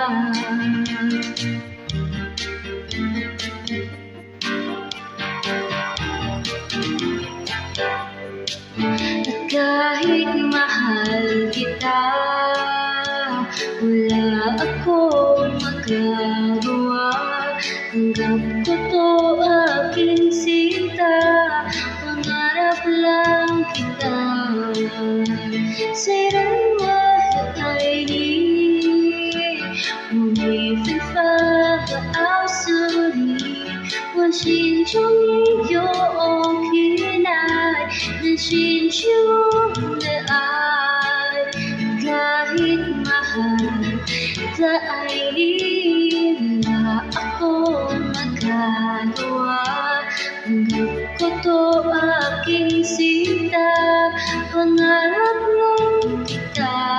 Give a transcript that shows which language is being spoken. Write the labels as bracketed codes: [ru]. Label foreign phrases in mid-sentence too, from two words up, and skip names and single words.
[tl] At kahit mahal kita, wala akong magagawa. Tanggap ko to aking sinta, pangarap lang kita. [en] Say the word I need, [zh] 我没办法告诉你，我心中也有依赖，能寻求的爱。 [tl] Kahit mahal sa ay wala akong magagawa. Tanggap ko to aking sinta, pangarap lang kita.